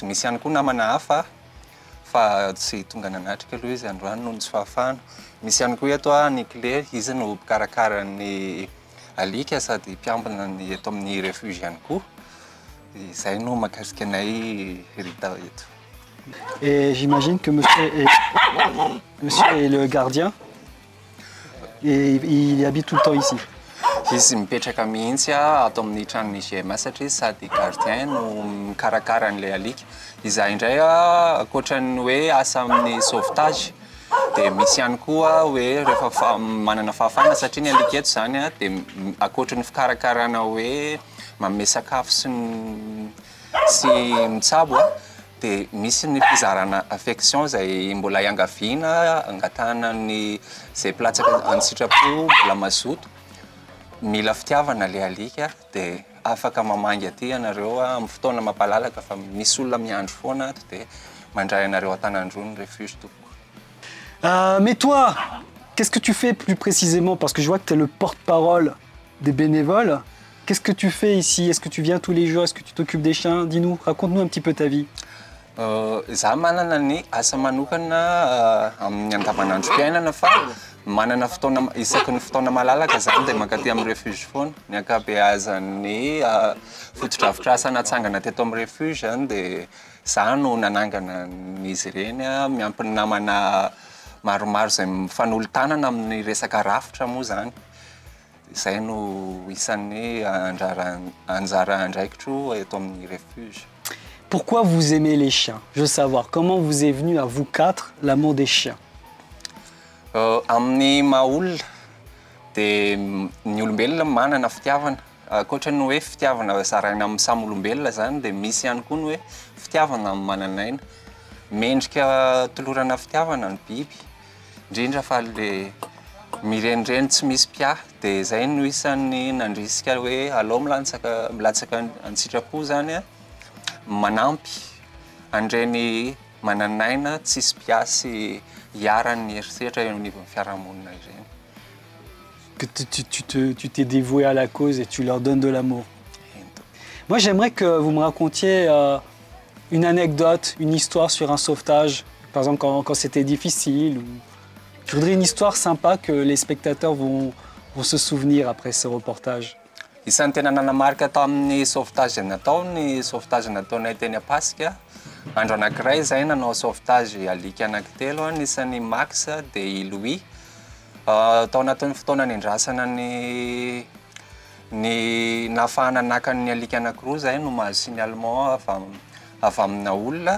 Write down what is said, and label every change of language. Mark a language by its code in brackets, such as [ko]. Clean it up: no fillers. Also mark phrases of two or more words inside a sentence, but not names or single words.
[mg] Misy ihany koa namana hafa fa tsy tonga nanatrika aloha izy androany noho ny tsy fahafahana. Misy ihany koa eto ny clé izy no mpikarakara ny alika sady mpiambina ny eto amin'ny refuge ihany koa. Izay no mahakasika anay Rita eto. [fr] Et j'imagine que monsieur est le gardien et il habite tout le temps ici. [mg] Izy mipetraka mihitsy ato amin'ny tranon'ny GMA satria sady gardien no mikarakara an'ilay alika. Izaho indray ankoatran'ny hoe asa amin'ny sauvetage dia misy ihany koa hoe rehefa manana fahafahana satria ny alika eto zany dia ankoatran'ny fikarakarana hoe manome sakafo sy mitsabo dia misy ny fizarana affection izay mbola iangaviana angatahana ny izay platsaka an-sitrapo mbola mazoto. Mila fitiavana ilay alika dia afaka mamangy aty ianareo amin'ny fotoana mampalalaka fa misy olona miandro foana ato dia mandray anareo an-tanandrony refuge tompoko. [fr] Mais toi, qu'est-ce que tu fais plus précisément? Parce que je vois que tu es le porte-parole des bénévoles. Qu'est-ce que tu fais ici? Est-ce que tu viens tous les jours? Est-ce que tu t'occupes des chiens? Dis-nous, raconte-nous un petit peu ta vie. [mg] Zaho manana ny asa manokana amin'ny andavanandrom-piainana fa manana fotoana isaky ny fotoana malalaka zany dia mankaty amin'ny refuge foana. Ny ankabeazan'ny fotodrafitrasa natsangana teto amin'ny refuge zany dia zaho no nanangana n'izy ireny miampy ny namana maromaro izay mifanolo-tanana amin'ny resaka rafitra moa zany. Izay no isan'ny anjara andraikitro eto amin'ny refuge. [fr] Pourquoi vous aimez les chiens? Je veux savoir, comment vous est venu à vous quatre l'amour des chiens? [mg] Amin'ny maha-olona dia ny olombelona manana fitiavana. Ankoatran'ny hoe fitiavana zaraina amin'ny samy olombelona zany dia misy ihany koa ny hoe fitiavana amin'ny mananaina. Mendrika tolorana fitiavana ny biby, indrindra fa le mirenireny tsy misy pia dia izay no isan'ny nandrisika hoe alao milatsaka an-sitrapo zany manampy an'ireny mananaina tsisy pia sy hiaran'ny eritreritra eo anivon'ny fiarahamonina ireny. [fr] Que tu t'es dévoué à la cause et tu leur donnes de l'amour. Moi, j'aimerais que vous me racontiez une anecdote, une histoire sur un sauvetage. Par exemple, quand c'était difficile. Je voudrais une histoire sympa que les spectateurs vont se souvenir après ce reportage. [mg] Isan'ny tena nanamarika tao amin'ny sauvetage natao ny sauvetage nataonay teny Ampasika. Andro anankiray izay nanao sauvetage alika anankitelo anisan'ny Max dia Louis. Tao anatin'ny fotoana nindrasana ny nahafahana nakan'ny alika anankiroa izay no mahazo signalement avy amina olona